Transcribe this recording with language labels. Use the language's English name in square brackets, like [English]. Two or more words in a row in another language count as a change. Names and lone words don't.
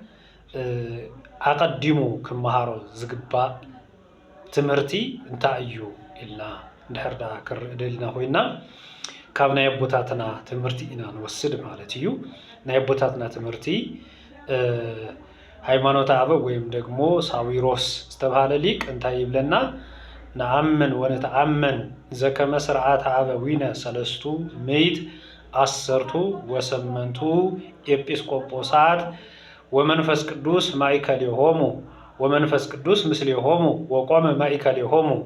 [Tigrinya] ኣቀዲሙ ክመሃሮ ዝግባእ ትምህርቲ እንታይ እዩ ኢልና እንድሕር ዳ ክርኢ ደሊና ኮይና ካብ ናይ ቦታትና ትምህርቲ ኢና ንወስድ ማለት እዩ። ናይ ቦታትና ትምህርቲ [Geez] ሃይማኖት አበው [Amharic] ወይም ደግሞ [Tigrinya] ሳዊሮስ ዝተባሃለ ሊቅ እንታይ ይብለና [Geez] ነአምን ወነተአመን ዘከመ ስርዓተ አበዊነ ሰለስቱ ምዕት አሰርቱ ወሰመንቱ ኤጲስቆጶሳት ወመንፈስ ቅዱስ ማእከሌሆሙ ወመንፈስ ቅዱስ ምስሌሆሙ ወቆመ ማእከሌሆሙ